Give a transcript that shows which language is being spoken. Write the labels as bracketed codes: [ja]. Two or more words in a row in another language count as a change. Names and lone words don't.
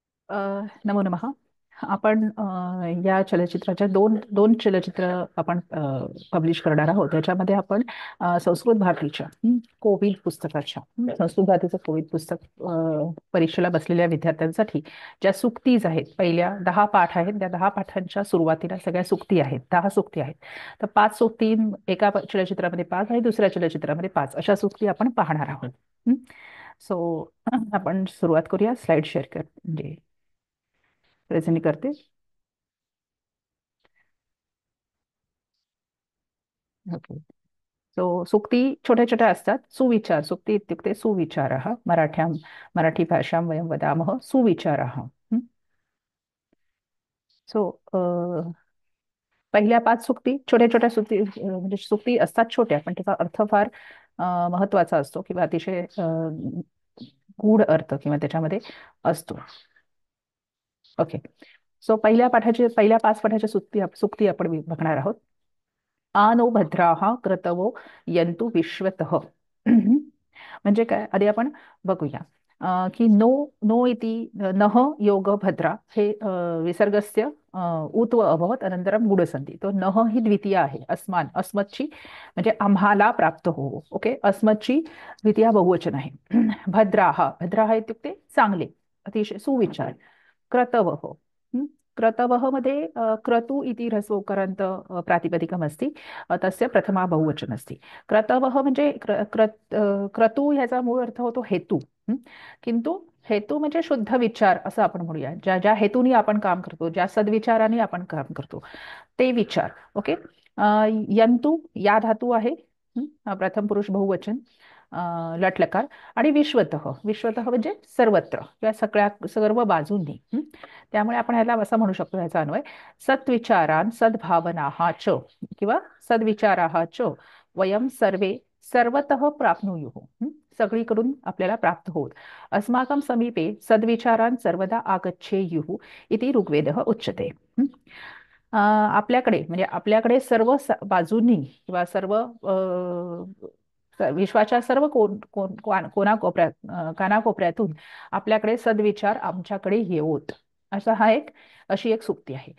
[sa] नमो नमः. [mr] आपण या चलचित्राच्या दोन दोन चलचित्र आपण पब्लिश करणार आहोत. त्याच्यामध्ये आपण संस्कृत भारतीच्या कोविद पुस्तकाच्या संस्कृत भारतीचं कोविद पुस्तक परीक्षेला बसलेल्या विद्यार्थ्यांसाठी ज्या सुक्तीज आहेत, पहिल्या 10 पाठ आहेत. त्या 10 पाठांच्या सुरुवातीला सगळ्या सुक्ती आहेत, 10 सुक्ती आहेत. तर 5 सुक्ती एका चलचित्रामध्ये 5 आणि दुसऱ्या चलचित्रामध्ये 5 अशा सुक्ती आपण पाहणार आहोत. सो आपण सुरुवात करूया. [en] slide share [mr] कर, म्हणजे प्रेझेंट करते. ओके. सो सुक्ती छोट्या छोट्या असतात. [sa] सुविचार सुक्ती इत्युक्ते सुविचारः मराठी भाषां वयं वदामः सुविचारः. [mr] सो पहिल्या 5 सुक्ती छोट्या छोट्या सुक्ती, म्हणजे सुक्ती असतात छोट्या, पण त्याचा अर्थ फार महत्वाचा असतो किंवा अतिशय गूढ अर्थ किंवा त्याच्यामध्ये असतो. ओके. सो पहिल्या 5 पाठाच्या सुक्ती आपण बघणार आहोत. [sa] आनो भद्राः क्रतवो यन्तु विश्वतः. [mr] म्हणजे काय, आधी आपण बघूया की [sa] नो नो इति नः योग भद्रा हे विसर्गस्य उत व अभवत अनंतरम गुडसंधी. [mr] तो नः ही द्वितीय आहे. अस्मच्ची म्हणजे आम्हाला प्राप्त हो. ओके. अस्मच्ची द्वितीय बहुवचन आहे. [sa] भद्राः इत्युक्ते [mr] चांगले, अतिशय सुविचार. क्रतवः. [sa] क्रतवः मध्ये क्रतु इति ह्रस्वोकारान्त प्रातिपदिकमस्ति, तस्य प्रथमा बहुवचनमस्ति. [mr] क्रतवः म्हणजे क्रतु ह्याचा मूळ अर्थ होतो हेतू. हं? किंतु हेतू म्हणजे शुद्ध विचार असं आपण म्हणूया. ज्या ज्या हेतूनी आपण काम करतो, ज्या सद्विचाराने आपण काम करतो, ते विचार. ओके. यंतु या धातू आहे. प्रथम पुरुष बहुवचन, लटलकार. आणि विश्वतः म्हणजे सर्वत्र किंवा सर्व बाजूंनी. त्यामुळे आपण ह्याला असं म्हणू शकतो, ह्याचा अन्वय [sa] सद्विचारान सद्भावनाः च किंवा सद्विचाराः च वयं सर्वे सर्वतः प्राप्नुयुः. [mr] सगळीकडून आपल्याला प्राप्त होत. [sa] अस्माकं समीपे सद्विचारान सर्वदा आगच्छेयुः इति ऋग्वेदः उच्यते. [mr] आपल्याकडे म्हणजे आपल्याकडे सर्व बाजूंनी किंवा सर्व विश्वाच्या सर्व कानाकोपऱ्यातून आपल्याकडे सद्विचार आमच्याकडे येवोत. अशी एक सुक्ती आहे.